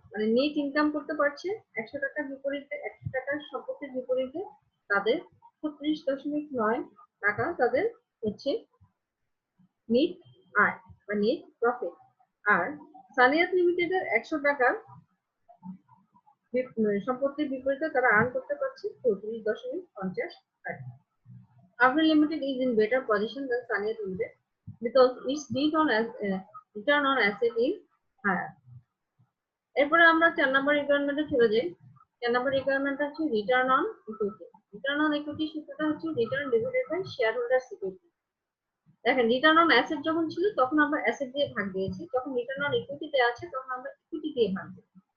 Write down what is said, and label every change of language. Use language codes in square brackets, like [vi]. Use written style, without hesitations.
[bn] মানে net income করতে পারছে 100 টাকার বিপরীতে, 100 টাকার সম্পত্তির বিপরীতে তাদের 36.9 টাকা তাদের হচ্ছে নেট আয় বা নেট প্রফিট। আর সানিয়াত লিমিটেডের 100 টাকার সম্পত্তির বিপরীতে তারা আর্ন করতে পারছে 34.50 টাকা। [en] Afrin Limited is in better position than Saniyat Limited because its return on asset is higher. [bn] এরপরে আমরা 4 নম্বর রিকোয়ারমেন্টে চলে যাই। 4 নম্বর রিকোয়ারমেন্টটা হচ্ছে return on equity. Return on equity সূত্রটা হচ্ছে return divided by share holders equity. দেখেন রিটার্ন অন অ্যাসেট যখন ছিল তখন আমরা অ্যাসেট দিয়ে ভাগ দিয়েছি, যখন রিটার্ন অন ইকুইটিতে আছে তখন আমরা ইকুইটি দিয়ে ভাগ দিই।